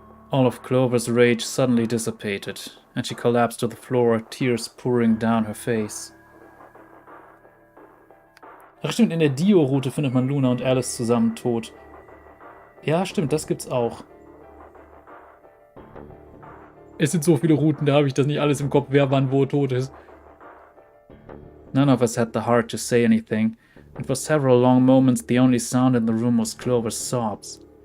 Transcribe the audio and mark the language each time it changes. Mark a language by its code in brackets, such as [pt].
[en] All of Clover's rage suddenly dissipated, and she collapsed to the floor, tears pouring down her face. [de] Ach stimmt, in der Dio-Route findet man Luna und Alice zusammen tot. Ja, stimmt, das gibt's auch. Es sind so viele Routen, da habe ich das nicht alles im Kopf, wer wann wo tot ist. [en] None of us had the heart to say anything, and for several long moments the only sound in the room was Clover's sobs.